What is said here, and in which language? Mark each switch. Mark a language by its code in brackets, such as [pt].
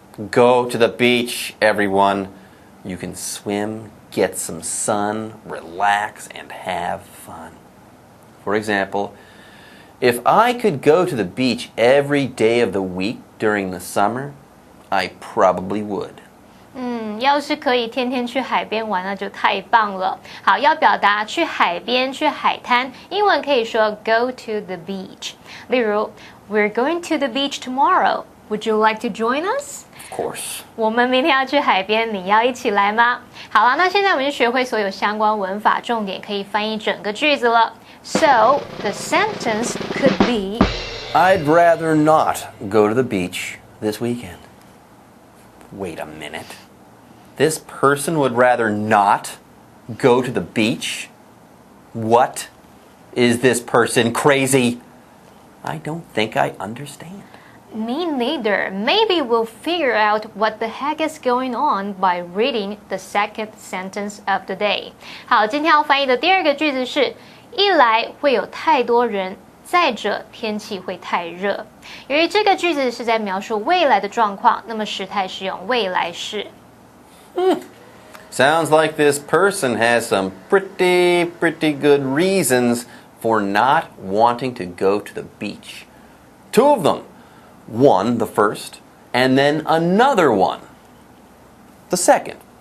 [en] Go to the beach, everyone. You can swim, get some sun, relax, and have fun. For example, if I could go to the beach every day of the week during the summer, I probably would. [zh] 要是可以天天去海边玩，那就太棒了。好，要表达去海边、去海滩，英文可以说 [en] go to the beach。例如 We're going to the beach tomorrow. Would you like to join us? Of course. [zh] 我们明天要去海边，你要一起来吗？好了，那现在我们就学会所有相关文法，重点可以翻译整个句子了。 [en] So the sentence could be I'd rather not go to the beach this weekend. Wait a minute. This person would rather not go to the beach? What? Is this person crazy? I don't think I understand. Me neither. Maybe we'll figure out what the heck is going on by reading the second sentence of the day. [zh] 好，今天要翻译的第二个句子是：一来会有太多人，再者天气会太热。由于这个句子是在描述未来的状况，那么时态是用未来式。 [en] Sounds like this person has some pretty good reasons for not wanting to go to the beach. Two of them. One, the first, and then another one, the second.